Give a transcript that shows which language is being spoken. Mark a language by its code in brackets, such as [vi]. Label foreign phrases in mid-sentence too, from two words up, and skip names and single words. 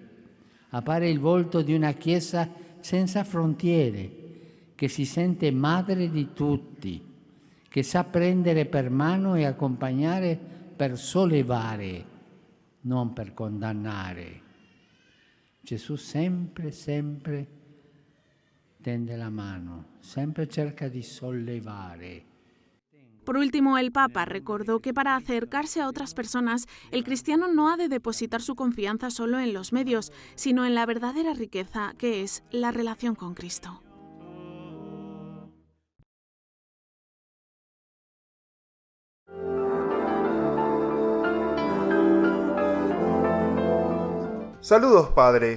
[it] Appare il volto di una Chiesa senza frontiere, che si sente madre di tutti, che sa prendere per mano e accompagnare per sollevare, non per condannare. Gesù sempre tende la mano, sempre cerca di sollevare. [es] Por último, el Papa recordó que para acercarse a otras personas, el cristiano no ha de depositar su confianza solo en los medios, sino en la verdadera riqueza que es la relación con Cristo. Saludos, Padre.